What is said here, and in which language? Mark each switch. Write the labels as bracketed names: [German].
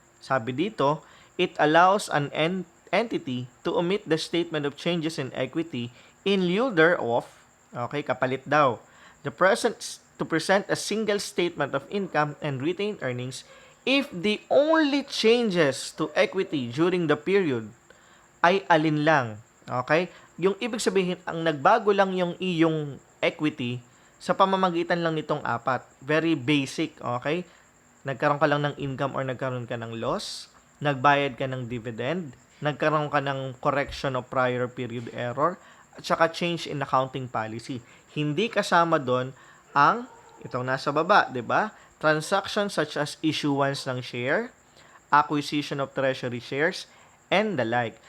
[English] Sabi dito, it allows an entity to omit the statement of changes in equity in lieu thereof, okay, [Filipino] kapalit daw, [English] to present a single statement of income and retained earnings if the only changes to equity during the period [Filipino] ay alin lang. [English] Okay? [Filipino] Yung ibig sabihin, ang nagbago lang yung iyong equity sa pamamagitan lang nitong 4. [English] Very basic, okay? [Filipino] Nagkaroon ka lang ng income or nagkaroon ka ng loss, nagbayad ka ng dividend, nagkaroon ka ng [English] correction of prior period error, at saka change in accounting policy. [Filipino] Hindi kasama doon ang itong nasa baba, 'di ba? [English] Transactions such as issuance ng share, acquisition of treasury shares, and the like.